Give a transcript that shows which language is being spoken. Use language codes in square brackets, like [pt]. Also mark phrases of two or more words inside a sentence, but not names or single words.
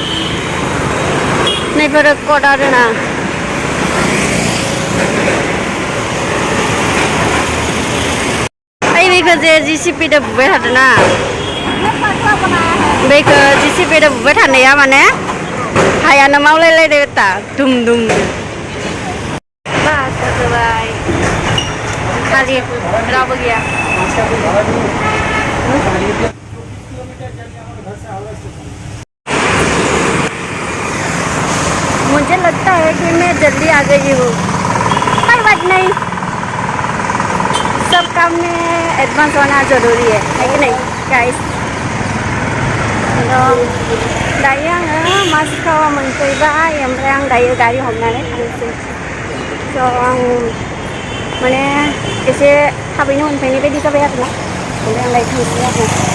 [brx] नैफोरो कट आरोना बेखौ जे जिसिपिजों बुबाय थादोंना बेखौ जिसिपिजों बुबाय थानाया माने हायानो मावलायलायदों दा दुम बास जाबाय खालि रावबो गैया [hi] मुझे लगता है कि मैं जल्दी आ गई हूँ कोई बात नहीं सब काम में एडवांस होना जरूरी है कि नहीं [brx] गाइस दायो आङो मास्कावा मोनफैबाय ओमफ्राय आं दायो गारि हमनानै थांसै स' आं माने एसे थाबैनो मोनफैनाय बायदि जाबाय आरोना ओमफ्राय आं दायो थांसै आरो